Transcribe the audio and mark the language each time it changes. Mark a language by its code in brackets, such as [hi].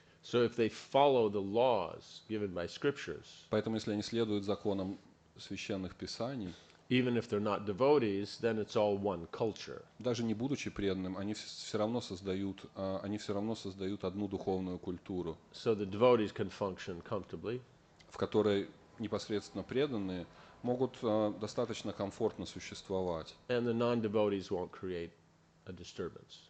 [en] So if they follow the laws given by scriptures, [ru] Поэтому, если они следуют законам священных писаний, [en] even if they're not devotees, then it's all one culture. [ru] даже не будучи преданным, они все равно создают одну духовную культуру, [en] So the devotees can function comfortably, [ru] в которой непосредственно преданные могут достаточно комфортно существовать, [en] and the non-devotees won't create a disturbance.